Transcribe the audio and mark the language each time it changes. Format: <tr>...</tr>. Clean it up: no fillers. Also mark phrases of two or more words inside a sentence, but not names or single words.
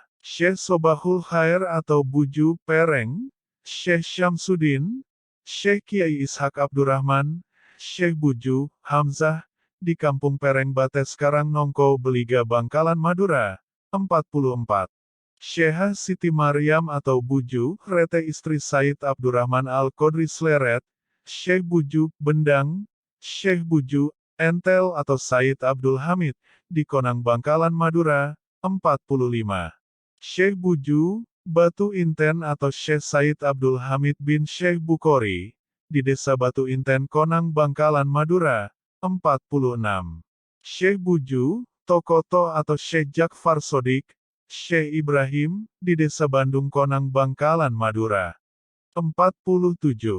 <id>Syekh Sobahul Khair atau Buju, Pereng, Syekh Syamsuddin, Syekh Kiai Ishak Abdurrahman, Syekh Buju, Hamzah, di Kampung Pereng Bates Karangnongko Beliga Bangkalan Madura, 44. Syekh Siti Maryam atau Buju, Rete istri Said Abdurrahman Al-Qodri Sleret, Syekh Buju, Bendang, Syekh Buju, Entel atau Said Abdul Hamid, di Konang Bangkalan Madura, 45. Syekh Buju, Batu Inten atau Syekh Said Abdul Hamid bin Syekh Bukhori, di Desa Batu Inten Konang Bangkalan Madura, 46. Syekh Buju, Tokoto atau Syekh Jakfar Sodik, Syekh Ibrahim, di Desa Bandung Konang Bangkalan Madura, 47.</id>